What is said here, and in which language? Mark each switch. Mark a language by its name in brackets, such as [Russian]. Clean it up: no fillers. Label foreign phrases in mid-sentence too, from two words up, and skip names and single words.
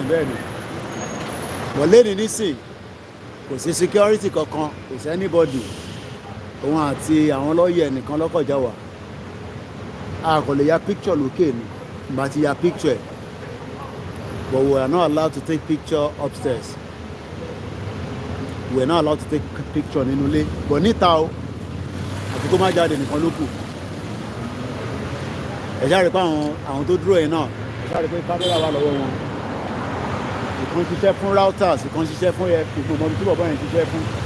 [Yoruba] bẹ́ẹ̀ ni wọ́n lé nísìn kò sí security kankan kò sí anybody òun àti àwọn lọ́ọ̀yẹ̀ nìkan lọ́kọ̀já wà a kò lè ya picture lókè ni ìgbà tí ya picture ẹ̀ [English] but we are not allowed to take picture upstairs we are not allowed to take picture [Yoruba] nínú ilé but níta o àti kó má jáde nìkan ló kù ẹ̀ṣá rí pé àwọn tó dúró yẹn náà sáré pé kámẹ́rà wà lọ́wọ́ wọn ìkan ṣiṣẹ́ fún routers ìkan ṣiṣẹ́ fún gbogbo ọmọ tí bọ̀bọ̀ yẹn ṣiṣẹ́ fún